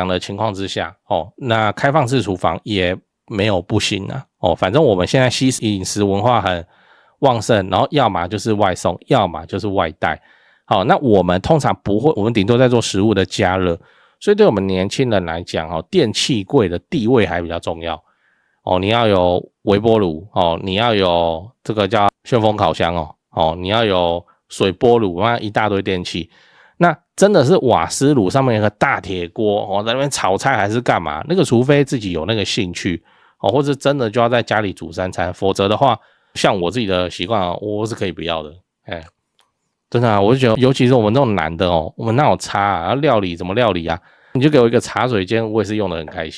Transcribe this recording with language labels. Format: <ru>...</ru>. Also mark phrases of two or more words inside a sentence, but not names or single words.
<zh>的情況之下那開放式廚房也沒有不行啊反正我們現在西式飲食文化很旺盛，然後要麼就是外送，要麼就是外帶那我們通常不會，我們頂多在做食物的加熱，所以對我們年輕人來講電器櫃的地位還比較重要你要有微波爐你要有這個叫旋風烤箱你要有水波爐，那一大堆電器。那真的是瓦斯爐上面有個大鐵鍋在那邊炒菜還是幹嘛，那個除非自己有那個興趣或者真的就要在家裡煮三餐，否則的話像我自己的習慣我是可以不要的。真的我就覺得尤其是我們这種男的我們哪有差料理怎麼料理啊，你就給我一個茶水間我也是用得很開心。</zh>